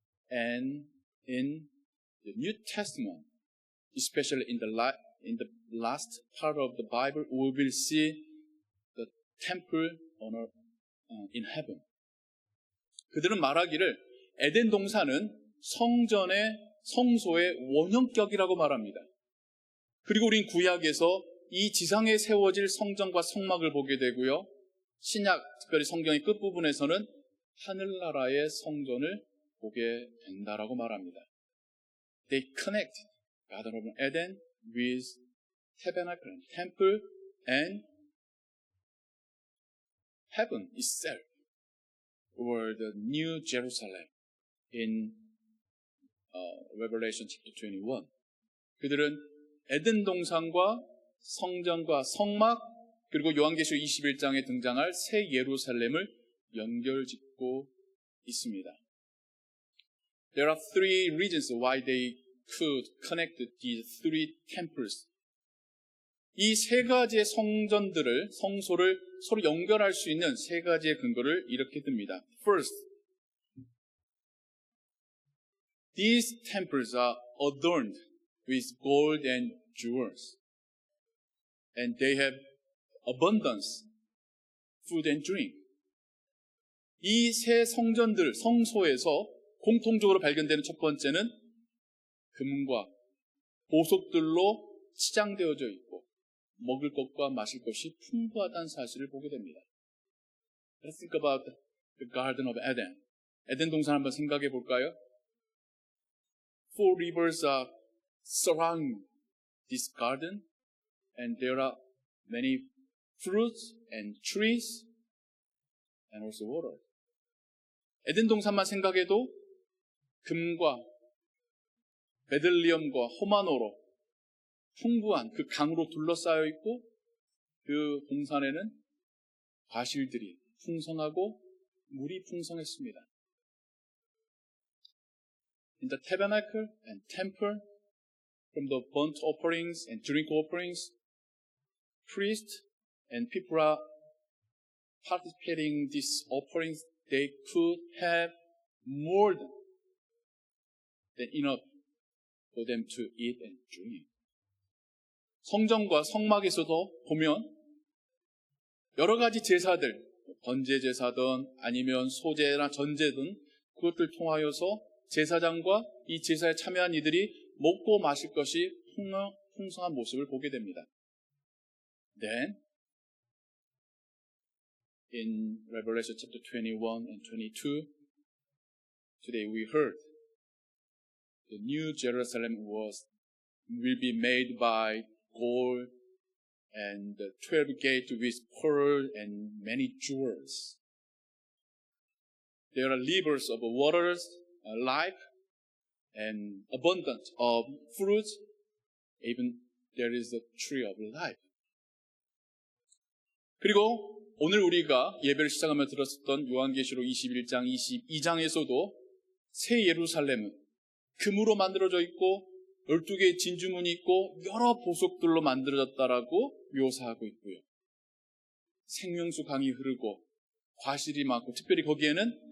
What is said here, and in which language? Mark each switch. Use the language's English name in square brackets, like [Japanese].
[English] And in the New Testament, especially in the last part of the Bible, we will see the temple on earth, in heaven. [Korean] 그들은 말하기를 에덴 동산은 성소의 원형격이라고 말합니다. 그리고 우린 구약에서 이 지상에 세워질 성전과 성막을 보게 되고요. 신약, 특별히 성경의 끝부분에서는 하늘나라의 성전을 보게 된다라고 말합니다. [English] They connect Garden of Eden with tabernacle and temple and heaven itself, or the New Jerusalem in Revelation chapter 21. [Korean] 그들은 에덴 동산과 성전과 성막 그리고 요한계시록 21장에 등장할 새 예루살렘을 연결짓고 있습니다. [English] There are three reasons why they could connect these three temples. [Korean] 이 세 가지의 성소를 서로 연결할 수 있는 세 가지의 근거를 이렇게 듭니다. [English] First, these temples are adorned with gold and jewels. And they have abundance, food and drink. [Korean] 이 세 성소에서 공통적으로 발견되는 첫 번째는 금과 보석들로 치장되어져 있고 먹을 것과 마실 것이 풍부하다는 사실을 보게 됩니다. [English] Let's think about the Garden of Eden. [Korean] 에덴 동산 한번 생각해 볼까요? [English] Four rivers are surrounding this garden and there are many fruits and trees and also water. [Korean] 에덴 동산만 생각해도 금과 베들리엄과 호마노로 풍부한 그 강으로 둘러싸여 있고 그 동산에는 과실들이 풍성하고 물이 풍성했습니다. [English] In the tabernacle and temple, from the burnt offerings and drink offerings, priests and people are participating in these offerings. They could have more than enough for them to eat and drink. [Korean] 성전과 성막에서도 보면 여러 가지 제사들, 번제 제사든 아니면 소제나 전제든 그것들 통하여서 제사장과 이 제사에 참여한 이들이 먹고 마실 것이 풍성한 모습을 보게 됩니다. [English] Then, in Revelation chapter 21 and 22, today we heard the New Jerusalem will be made by gold and 12 gates with pearl and many jewels. There are rivers of waters, life, and abundance of fruits. Even there is a tree of life. [Korean] 그리고 오늘 우리가 예배를 시작하며 들었었던 요한계시록 21장, 22장에서도 새 예루살렘은 금으로 만들어져 있고 12개의 진주문이 있고 여러 보석들로 만들어졌다라고 묘사하고 있고요. 생명수 강이 흐르고 과실이 많고 특별히 거기에는